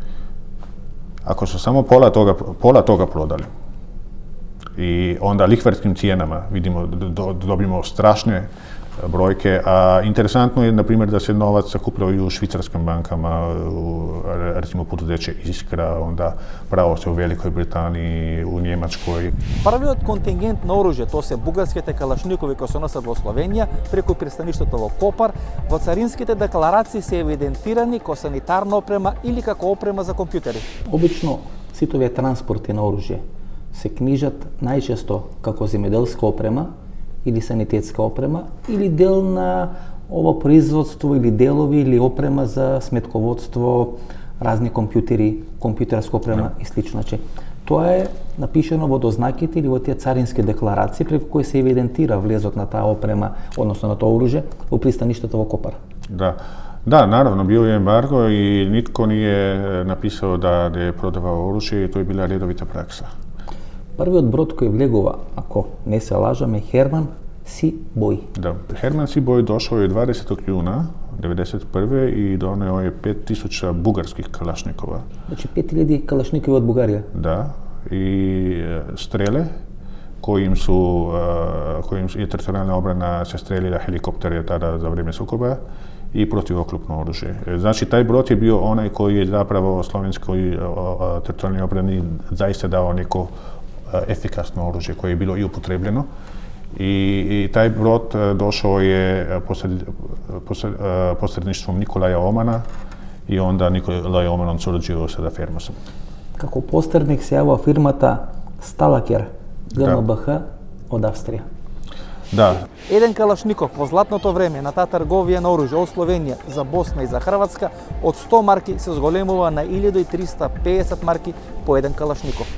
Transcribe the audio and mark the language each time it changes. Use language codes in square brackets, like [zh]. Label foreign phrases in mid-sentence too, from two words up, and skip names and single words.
[hr] Ako su samo pola toga prodali i onda lihvarskim cijenama vidimo, dobimo strašne brojke, a interesantno je, na primjer, da se novac sakupljao i u švicarskim bankama, recimo poduzeće Iskra, onda pravo se u Velikoj Britaniji, u Njemačkoj. [mk] Првиот контингент на оружје, тоа се бугарските калашникови кои се носат во Словенија преку пристаништето во Копар, во царинските декларации се евидентирани како санитарна опрема или како опрема за компјутери. Обично сите овие транспорти на оружје се книжат најчесто како земјоделска опрема или санитетска опрема, или дел на ово производство, или делови, или опрема за сметководство, разни компјутери, компјутерска опрема и слично. Значи, тоа е напишено во дознаките или во тие царински декларации преку кои се евидентира влезот на таа опрема, односно на тоа оружје, во пристаништето во Копар. [hr] Da, naravno, bio je embargo i nitko nije napisao da je prodavao oružje i to je bila redovita praksa. [mk] Првиот брод кој влегува, ако не се лажам, е Херман Си Бој. [hr] Da, Herman Si Boj došao je 20. juna 1991. i doneo je 5000 bugarskih kalašnikova. [mk] Значи 5000 калашникови од Бугарија. [hr] Da, i strele kojim je teritorijalna obrana se streljila helikoptere tada za vrijeme sukoba i protivoklopno oružje. Znači, taj brod je bio onaj koji je zapravo slovenskoj teritorijalnoj obrani zaista dao neko efikasno oružje koje je bilo i upotrebljeno. I taj brod došao je posredništvom Nikolaja Omana i onda Nikolaj Oman surađivao sa Dafermosom. [mk] Како посредник се јавува фирмата Сталакер GmbH од Австрија. Да. Еден калашников во златното време на таа трговија на оружје од Словенија за Босна и за Хрватска од 100 марки се зголемува на 1350 марки по еден калашников.